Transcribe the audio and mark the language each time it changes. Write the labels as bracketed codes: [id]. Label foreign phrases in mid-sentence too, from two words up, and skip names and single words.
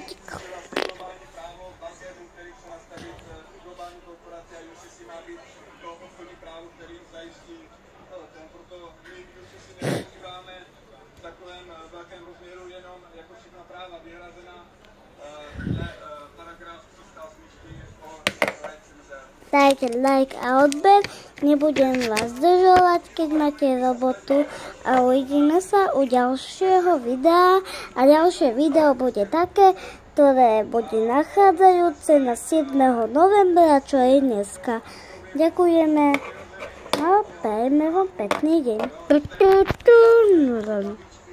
[cs] globální právo bankéřů, který chce nastavit globální korporaci a UCC má být to obchodní právo, který zajistí proto my UCC nepoužíváme v takovém velkém rozměru jenom jako všechna práva vyhrazená paragraf 384 o [sk] Dajte like a odber, nebudem vás zdržovať, keď máte robotu a uvidíme sa u ďalšieho videa a ďalšie video bude také, ktoré bude nachádzajúce na 7. novembra, čo je dneska. Ďakujeme a prajeme vám pekný deň.